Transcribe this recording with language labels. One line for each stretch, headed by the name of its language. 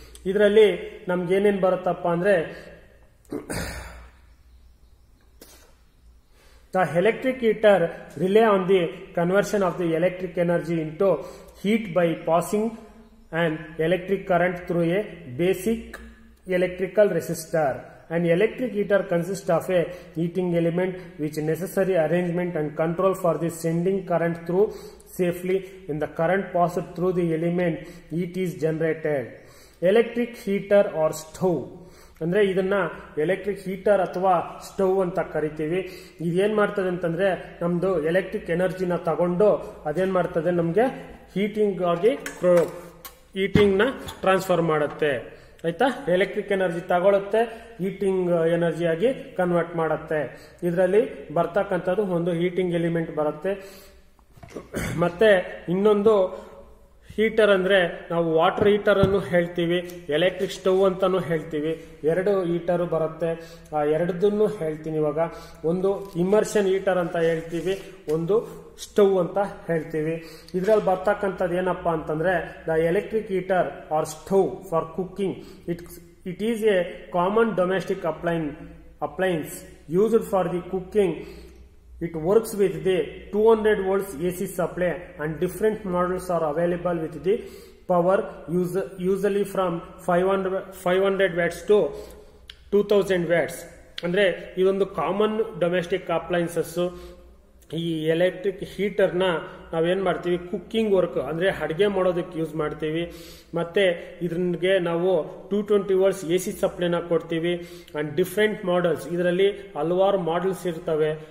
Kannada: ಇದರಲ್ಲಿ ನಮ್ಗೆ ಏನೇನ್ ಬರುತ್ತಪ್ಪ ಅಂದ್ರೆ
English: The electric heater relies on the conversion of the electric energy into heat by passing an electric current through a basic electrical resistor An electric heater consists of a heating element which necessary arrangement and control for the sending current through safely. In the current passed through the element, heat is generated. Electric heater or stove
Kannada: ಅಂದ್ರೆ ಇದನ್ನ
English: electric heater ಅಥವಾ stove
Kannada: ಅಂತ ಕರಿತೀವಿ. ಇದೇನ್ ಮಾಡ್ತದೆ ಅಂತಂದ್ರೆ ನಮ್ದು electric ಎನರ್ಜಿನ ತಗೊಂಡು ಅದೇನ್ ಮಾಡ್ತದೆ ನಮ್ಗೆ ಹೀಟಿಂಗ್ ಆಗಿ ಹೀಟಿಂಗ್ ನ ಟ್ರಾನ್ಸ್ಫರ್ ಮಾಡುತ್ತೆ. ಆಯ್ತಾ, ಎಲೆಕ್ಟ್ರಿಕ್ ಎನರ್ಜಿ ತಗೊಳುತ್ತೆ, ಹೀಟಿಂಗ್ ಎನರ್ಜಿ ಆಗಿ ಕನ್ವರ್ಟ್ ಮಾಡುತ್ತೆ. ಇದರಲ್ಲಿ ಬರ್ತಕ್ಕಂಥದ್ದು ಒಂದು ಹೀಟಿಂಗ್ ಎಲಿಮೆಂಟ್ ಬರುತ್ತೆ. ಮತ್ತೆ ಇನ್ನೊಂದು ಹೀಟರ್ ಅಂದ್ರೆ ನಾವು ವಾಟರ್ ಹೀಟರ್ ಅನ್ನು ಹೇಳ್ತೀವಿ, ಎಲೆಕ್ಟ್ರಿಕ್ ಸ್ಟವ್ ಅಂತಾನು ಹೇಳ್ತೀವಿ. ಎರಡು ಹೀಟರ್ ಬರುತ್ತೆ, ಆ ಎರಡನ್ನೂ ಹೇಳ್ತೀನಿ ಇವಾಗ. ಒಂದು ಇಮರ್ಷನ್ ಹೀಟರ್ ಅಂತ ಹೇಳ್ತೀವಿ, ಒಂದು ಸ್ಟವ್ ಅಂತ ಹೇಳ್ತೀವಿ. ಇದ್ರಲ್ಲಿ ಬರ್ತಕ್ಕಂಥದ್ದು ಏನಪ್ಪಾ ಅಂತಂದ್ರೆ
English: The electric heater or stove for cooking. It is a common domestic appliance used for the cooking. It works with the 200 volts AC supply and different models are available with the power usually from 500 watts to 2000 watts.
Kannada: ಅಂದ್ರೆ ಇದೊಂದು common domestic appliances. ಈ electric heater ನ ನಾವೇನ್ ಮಾಡ್ತೀವಿ, cooking work ಅಂದ್ರೆ ಅಡಿಗೆ ಮಾಡೋದಕ್ಕೆ use ಮಾಡ್ತೀವಿ. ಮತ್ತೆ ಇದ್ರಿಗೆ ನಾವು 220 ವೋಲ್ಟ್ಸ್ AC ಸಪ್ಲೈನ ಕೊಡ್ತೀವಿ. ಅಂಡ್ ಡಿಫ್ರೆಂಟ್ ಮಾಡೆಲ್ಸ್, ಇದರಲ್ಲಿ ಹಲವಾರು ಮಾಡೆಲ್ಸ್ ಇರ್ತವೆ.